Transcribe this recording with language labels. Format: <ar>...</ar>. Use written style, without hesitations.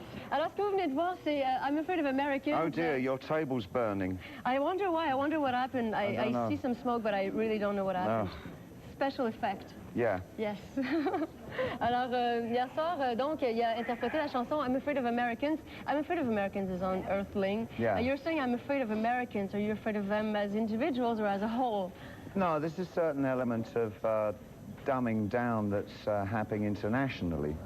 <fr>Alors, ce que vous venez de voir, c'est I'm Afraid of Americans.</fr> <en>Oh dear, your table's burning. I wonder why. I wonder what happened. I know. see some smoke, but I really don't know what happened. Special effect. Yeah. Yes.</en> <fr>Alors, hier soir, donc, il a interprété la chanson I'm Afraid of Americans.</fr> <en>I'm Afraid of Americans is on Earthling. Yeah. You're saying I'm afraid of Americans. Are you afraid of them as individuals or as a whole? No, there's a certain element of dumbing down that's happening internationally.</en>